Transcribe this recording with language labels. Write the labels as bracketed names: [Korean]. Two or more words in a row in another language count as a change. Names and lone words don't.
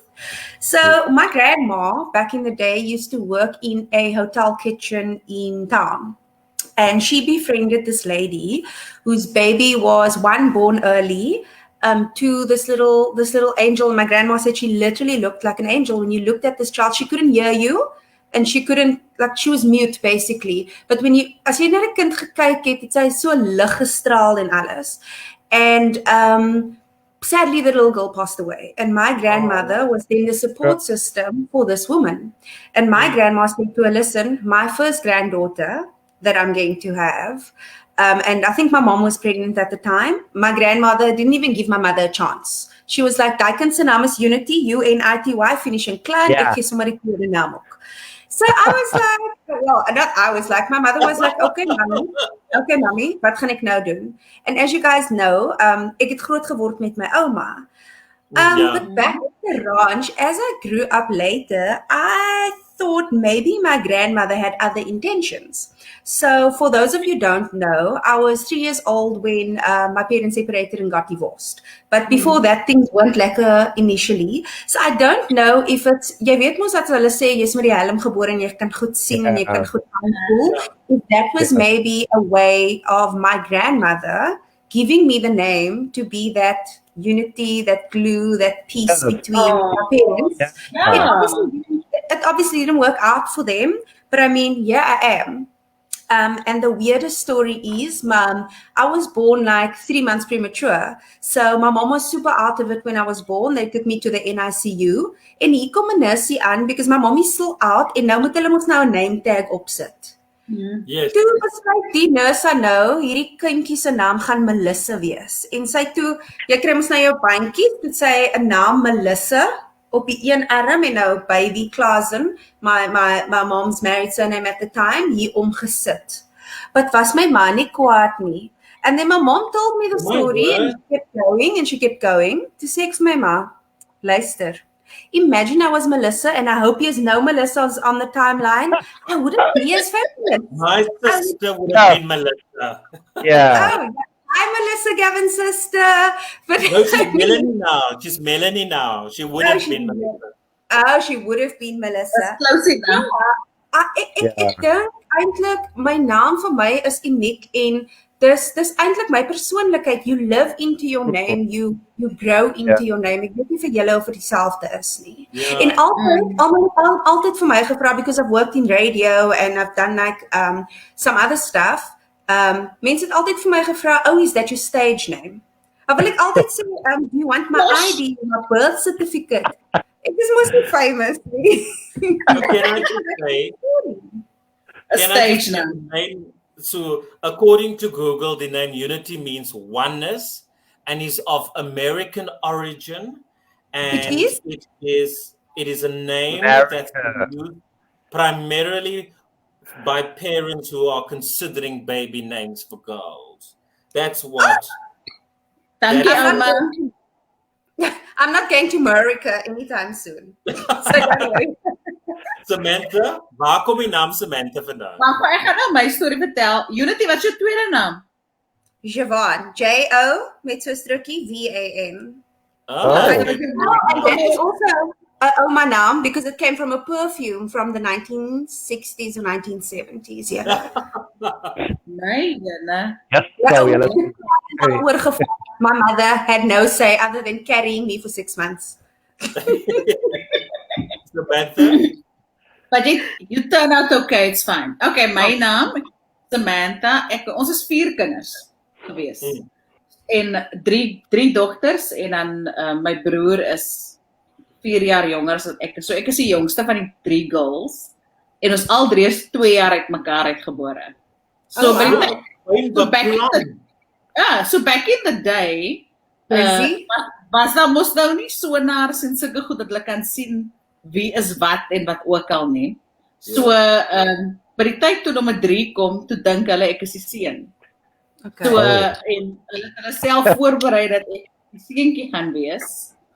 [English] So my grandma back in the day used to work in a hotel kitchen in town. And she befriended this lady whose baby was one born early to this little angel. My grandma said she literally looked like an angel. When you looked at this child, she couldn't hear you and she couldn't, like, she was mute basically. [Afrikaans] But as jy na 'n kind gekyk het, het sy so lig gestraal en alles. [English] And sadly the little girl passed away. And my grandmother was then the support system for this woman. And my grandma said to her, listen, my first granddaughter that I'm going to have. And I think my mom was pregnant at the time. My grandmother didn't even give my mother a chance. She was like, [Afrikaans] "Daikens se naam is Unity, UNITY, finishing klein, ek gee sommer die tweede naam ook." [English] So I was like, well, not I was like, my mother was like, okay, mommy, [Afrikaans] wat gaan ek nou doen? [English] And as you guys know, [Afrikaans] ek het groot geword met my ouma. [English] But back at the ranch, as I grew up later, I thought maybe my grandmother had other intentions. So for those of you who don't know, I was 3 years old when my parents separated and got divorced. But before that, things weren't lekker initially. So I don't know if it's, [Afrikaans] jy weet mos dat hulle sê, jy's met die helm gebore en jy kan goed sien en jy kan goed aanvoel. [English] If that was maybe a way of my grandmother giving me the name to be that unity, that glue, that peace between my parents. It obviously didn't work out for them, but I mean, here I am. And the weirdest story is, I was born like 3 months premature. So my mom was super out of it when I was born. They took me to the NICU. [Afrikaans] En hier kom 'n nursie aan [English] because my mom is still out [Afrikaans] en nou moet hulle mos nou 'n [English] name tag [Afrikaans] opsit. [English] Yes. [Afrikaans] Toe besluit die nurse nou, hierdie kindjie se naam gaan Melissa wees. En sy toe, jy kry mos nou jou bandjie, toe sy 'n naam Melissa op die een arm en nou baby Klasen, [English] my mom's married surname at the time, [Afrikaans] hier omgesit. But was my ma nie kwaad nie. [English] And then my mom told me the story and she kept going. [Afrikaans] Toe sê ek vir my ma, luister, [English] imagine I was Melissa and I hope there's no Melissas on the timeline. I wouldn't be as famous. My sister would have been Melissa. Yeah. I'm Melissa Gavin's sister. But no, she's Melanie now. She's Melanie now. She would have been Melissa. Oh, she would have been Melissa. That's close enough. [Afrikaans] Ek dink eintlik my naam vir my is uniek en dis eintlik my persoonlikheid. [English] You live into your name, you grow into your name. [Afrikaans] Ek weet nie vir julle of dit dieselfde is nie. En altyd vir my gevra [English] because I've worked in radio and I've done like some other stuff. [Afrikaans] Mense het altyd vir my gevra, [English] "Oh, is that your stage name?" [Afrikaans] Maar wil ek altyd sê, [English] "Do you want my ID, my birth certificate?" [Afrikaans] Ek is mos nie famous nie. [English] Can I just say, a stage name. So, according to Google, the name Unity means oneness and is of American origin, and it is a name that's used primarily by parents who are considering baby names for girls. That's what. Thank you, Alma. I'm not going to America anytime soon. So don't worry. [Afrikaans] Samantha, waar kom die naam Samantha vandaan? Maar ek gaan nou my storie vertel. Unity, wat is jou tweede naam? Javon, J-O met so 'n strokie V-A-N. [English] Okay. And that is also my name because it came from a perfume from the 1960s or 1970s. Yeah. [Afrikaans] Nee, nee. [English] My mother had no say other than carrying me for 6 months. Samantha? But you turn out okay, it's fine. [Afrikaans] Okay, my naam Samantha. Ons is 4 kinders gewees. En 3 dogters en dan my broer is 4 jaar jonger as ek. So ek is die jongste van die 3 girls. En ons al 3 is 2 jaar uit mekaar uitgebore. So [English] back in the day, [Afrikaans] was daar mos nou nie sonaars en sulke goed dat hulle kan sien wie is wat en wat ook al nie. So by die tyd toe nommer 3 kom, toe dink hulle ek is die seun. Okay. So en hulle self voorberei dat ek die seentjie gaan wees.